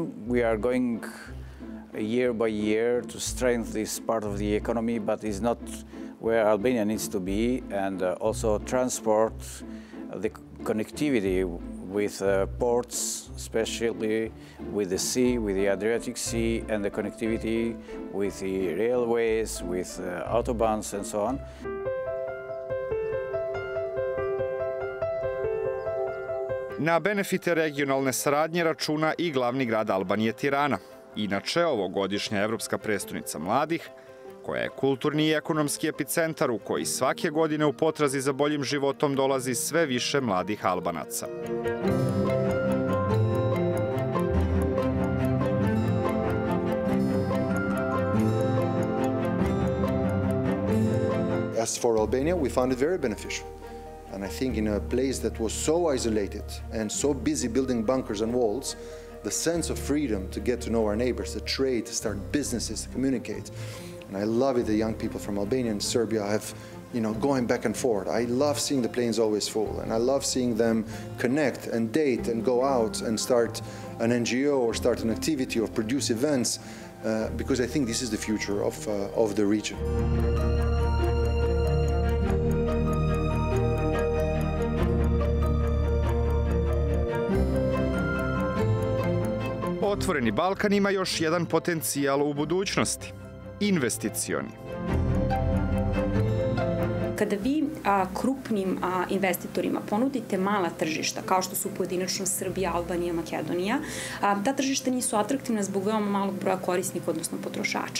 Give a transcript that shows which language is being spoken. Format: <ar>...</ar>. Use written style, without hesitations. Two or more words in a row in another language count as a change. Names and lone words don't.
<en>We are going year by year to strengthen this part of the economy, but it's not where Albania needs to be, and also transport, the connectivity with ports, especially with the sea, with the Adriatic Sea, and the connectivity with the railways, with autobahns and so on.</en> <sr>Na benefite regionalne saradnje računa i glavni grad Albanije Tirana, inače ovogodišnja evropska prestonica mladih, koja je kulturni i ekonomski epicentar u koji svake godine u potrazi za boljim životom dolazi sve više mladih Albanaca.</sr> <en>As for Albania, we found it very beneficial. And I think in a place that was so isolated and so busy building bunkers and walls, the sense of freedom to get to know our neighbors, to trade, to start businesses, to communicate. And I love it that young people from Albania and Serbia have, going back and forth. I love seeing the planes always full, and I love seeing them connect and date and go out and start an NGO or start an activity or produce events, because I think this is the future of the region.</en> <sr>Otvoreni Balkan ima još jedan potencijal u budućnosti – investicioni. Kada vi krupnim investitorima ponudite mala tržišta, kao što su pojedinačno Srbija, Albanija, Makedonija, ta tržišta nisu atraktivna zbog veoma malog broja korisnika, odnosno potrošača.</sr>